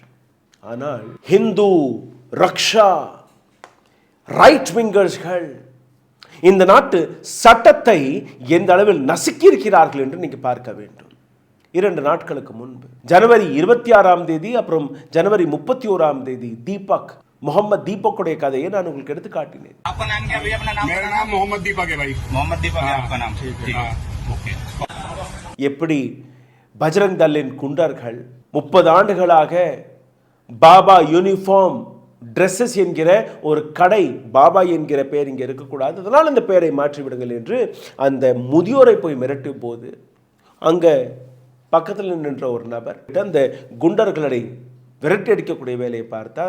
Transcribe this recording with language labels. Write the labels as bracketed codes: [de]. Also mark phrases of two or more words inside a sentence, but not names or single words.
[ta] ஆனால் ஹிந்து ரக்ஷா [en] right wingers [ta] இந்த நாட்டு சட்டத்தை எந்த அளவில் நசுக்கியிருக்கிறார்கள் என்று நீங்க பார்க்க வேண்டும். 2 நாட்களுக்கு முன்பு ஜனவரி 26ஆம் தேதி அப்புறம் ஜனவரி 31ஆம் தேதி தீபக், मोहम्मद दीपक கதையை நான் உங்களுக்கு எடுத்து காட்டினேன். [hi] आपका नाम क्या भैया? अपना नाम? मेरा नाम मोहम्मद दीपक है भाई। मोहम्मद दीपक है आपका नाम? ओके. [ta] எப்படி பஜ்ரங் தள்ளின் குண்டர்கள் 30 ஆண்டுகளாக பாபா யூனிஃபார்ம் ட்ரெஸ்ஸஸ் என்கிற ஒரு கடை, பாபா என்கிற பெயர் இங்கே இருக்கக்கூடாது, அதனால் இந்த பெயரை மாற்றிவிடுங்கள் என்று அந்த முதியோரை போய் மிரட்டும் போது அங்கே பக்கத்தில் நின்ற ஒரு நபர் அந்த குண்டர்களை விரட்டி அடிக்கக்கூடிய வேலையை பார்த்தார்.